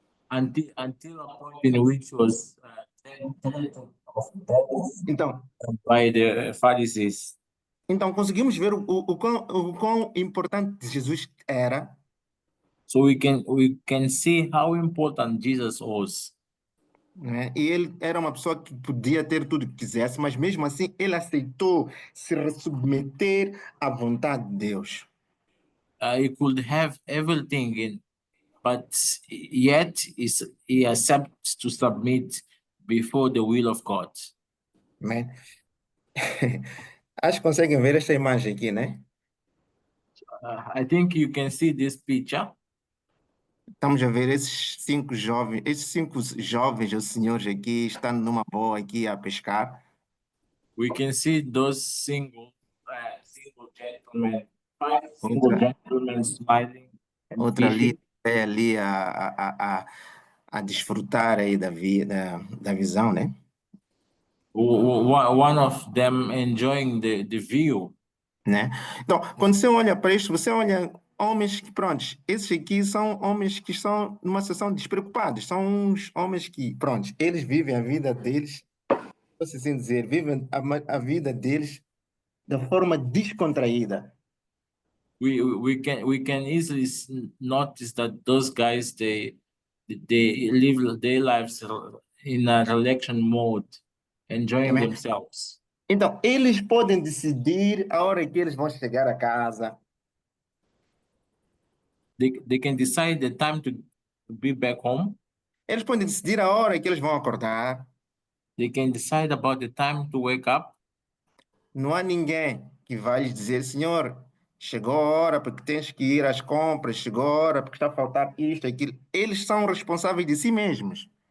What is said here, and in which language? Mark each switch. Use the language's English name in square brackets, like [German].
[English] Until a point in which was threatened of death [Portuguese] Então, [English] by the Pharisees. [Portuguese] então conseguimos ver o quão importante Jesus era. [English] So we can see how important Jesus was. [Portuguese] Né? E ele era uma pessoa que podia ter tudo que quisesse, mas mesmo assim ele aceitou se submeter à vontade de Deus. [English] He could have everything but yet he accepts to submit before the will of God. [Portuguese] Né? Acho que conseguem ver esta imagem aqui, né? [English] I think you can see this picture. [Portuguese] Estamos a ver esses cinco jovens ou senhores aqui estando numa boa aqui a pescar. [English] We can see those single gentlemen, five single gentlemen smiling and [Portuguese] Outra [English] fishing. [Portuguese] ali a desfrutar aí da visão, né? [English] One of them enjoying the view. [Portuguese] Né? Então, quando você olha para isto, você olha homens que, pronto, esses aqui são homens que estão numa situação despreocupados, são uns homens que, pronto, eles vivem a vida deles, posso assim dizer, vivem a vida deles de forma descontraída. [English] We can easily notice that those guys they live their lives in a relaxation mode, enjoying Amen. themselves. [Portuguese] Então, eles podem decidir a hora que eles vão chegar a casa. [English] They can decide the time to be back home. [Portuguese] Eles podem decidir a hora que eles vão acordar. [English] They can decide about the time to wake up. [Portuguese] Não há ninguém que vai lhes dizer, Senhor, chegou a hora porque tens que ir às compras, chegou a hora porque está a faltar isto, aquilo. Eles são responsáveis de si mesmos.